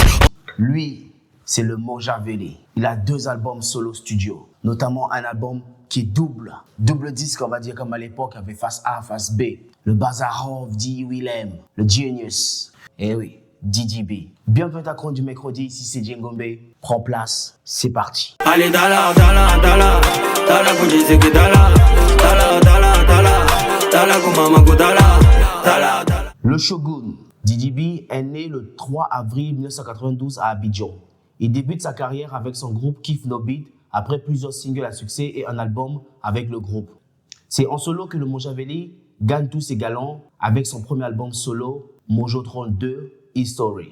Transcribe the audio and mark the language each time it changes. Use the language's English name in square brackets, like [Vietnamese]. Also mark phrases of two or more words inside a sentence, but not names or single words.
[French] Lui, c'est le Machiavelli. Il a 2 albums solo studio, notamment un album qui est double disque, on va dire, comme à l'époque, avec face A, face B. Le Bazarov, D. Willem, le Genius. Eh oui, DDB. Bienvenue à ta chronique du mercredi, ici c'est Djengombe. Prends place, c'est parti. Allez, dala, dala, dala, dala, vous disiez que dala, dala, dala, dala, dala, comment go dala, dala, dala. Le Shogun, DDB, est né le 3 avril 1992 à Abidjan. Il débute sa carrière avec son groupe Kif No Beat, après plusieurs singles à succès et un album avec le groupe. C'est en solo que le Machiavelli gagne tous ses galons avec son premier album solo, Mojotron 2, History.